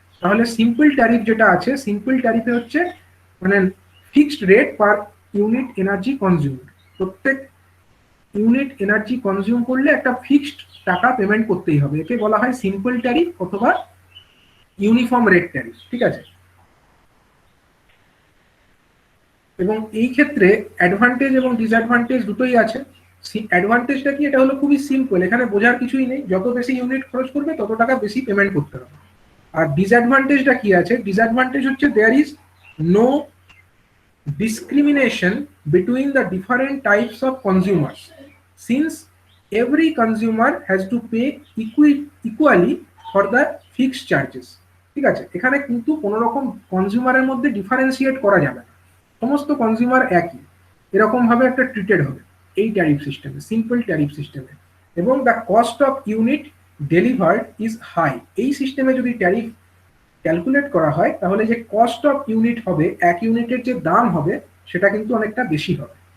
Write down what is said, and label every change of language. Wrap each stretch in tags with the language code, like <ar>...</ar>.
<bn>তাহলে simple tariff যেটা আছে, সিম্পল ট্যারিফে হচ্ছে মানে fixed rate per unit energy consume, প্রত্যেক ইউনিট এনার্জি কনজিউম করলে একটা ফিক্সড টাকা পেমেন্ট করতেই হবে, একে বলা হয় সিম্পল ট্যারিফ অথবা ইউনিফর্ম রেট ট্যারিফ, ঠিক আছে। এবং এই ক্ষেত্রে অ্যাডভান্টেজ এবং ডিসঅ্যাডভান্টেজ দুটোই আছে। অ্যাডভান্টেজটা কি, এটা হলো খুবই সিম্পল, এখানে বোঝার কিছুই নেই, যত বেশি ইউনিট খরচ করবে তত টাকা বেশি পেমেন্ট করতে হবে। আর ডিসঅ্যাডভান্টেজটা কি আছে, ডিসঅ্যাডভান্টেজ হচ্ছে</bn> <en>there is no discrimination between the different types of consumers, since every consumer has to pay equally for the fixed charges,</en> <bn>ঠিক আছে। এখানে কিন্তু কোনো রকম কনজিউমারের মধ্যে ডিফারেন্সিয়েট করা যাবে না, সমস্ত কনজিউমার একই এরকম ভাবে একটা ট্রিটেড হবে এই ট্যারিফ সিস্টেমে, সিম্পল ট্যারিফ সিস্টেমে। এবং</bn> <en>the cost of unit delivered is high,</en> <bn>এই সিস্টেমে যদি ট্যারিফ ক্যালকুলেট করা হয়, তাহলে যে কস্ট অফ ইউনিট হবে, এক ইউনিটের যে দাম হবে, সেটা কিন্তু অনেকটা বেশি হবে।</bn>